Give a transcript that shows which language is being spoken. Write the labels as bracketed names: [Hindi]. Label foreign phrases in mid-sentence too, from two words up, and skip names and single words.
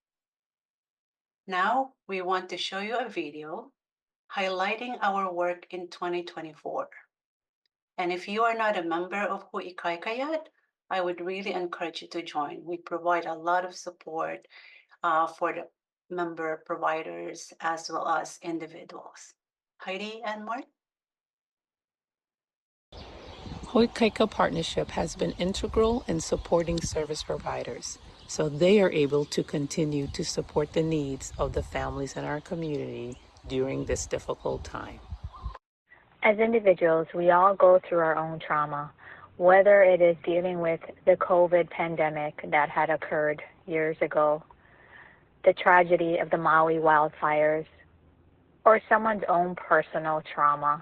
[English] Now, we want to show you a video highlighting our work in 2024. And if you are not a member of Hoʻoikaika yet, I would really encourage you to join. We provide a lot of support for the member providers as well as individuals. Heidi and Mark? Hoʻoikaika Partnership has been integral in supporting service providers, so they are able to continue to support the needs of the families in our community during this difficult time. As individuals, we all go through our own trauma, whether it is dealing with the COVID pandemic that had occurred years ago, the tragedy of the Maui wildfires, or someone's own personal trauma.